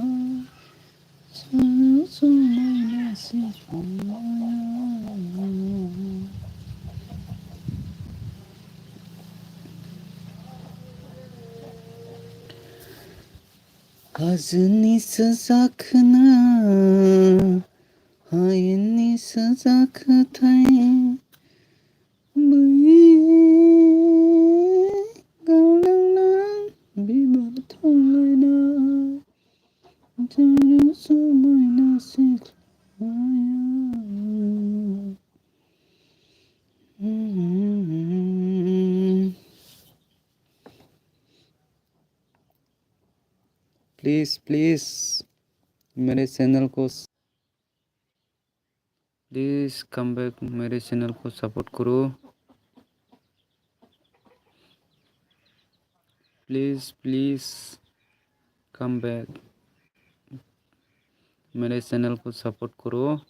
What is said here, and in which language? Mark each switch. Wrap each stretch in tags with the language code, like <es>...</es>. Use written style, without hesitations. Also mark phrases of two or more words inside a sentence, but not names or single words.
<brx>जानो समायनासिन समाया हाजोनि सोजाखोना हायेननि सोजाखोथाय बै गावदांदां बिबार थुलायना जानो समायना सिख्लाया</brx> <hi>प्लीज़ मेरे चैनल को प्लीज़</hi> <en>come back</en> <hi>मेरे चैनल को सपोर्ट करो</hi> <en>please come back</en> <hi>मेरे चैनल को सपोर्ट करो</hi>